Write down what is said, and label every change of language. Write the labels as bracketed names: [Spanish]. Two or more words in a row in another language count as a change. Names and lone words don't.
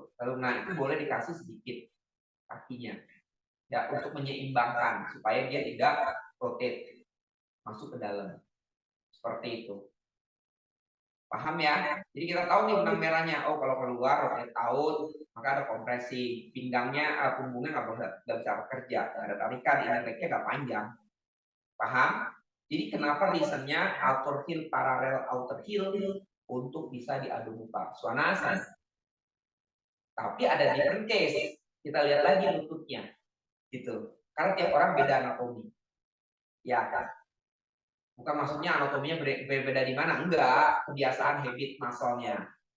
[Indonesian] Lalu nah itu boleh dikasih sedikit kakinya, ya untuk menyeimbangkan supaya dia tidak rotate masuk ke dalam, seperti itu. Paham ya? Jadi kita tahu nih benang merahnya. Oh kalau keluar [English] rotate out, [Indonesian] maka ada kompresi pinggangnya, punggungnya nggak bisa bekerja, ada tarikan, [English] inner leg- [Indonesian] nya nggak panjang. Paham? Jadi kenapa reasonnya [English] outer heel parallel outer heel [Indonesian] untuk bisa diadu muka Swanasana. Tapi ada [English] different case. [Indonesian] Kita lihat lagi lututnya, gitu. Karena tiap orang beda anatomi. Ya kan? Bukan maksudnya anatominya berbeda di mana, enggak. Kebiasaan [English] habit muscle- [Indonesian] nya.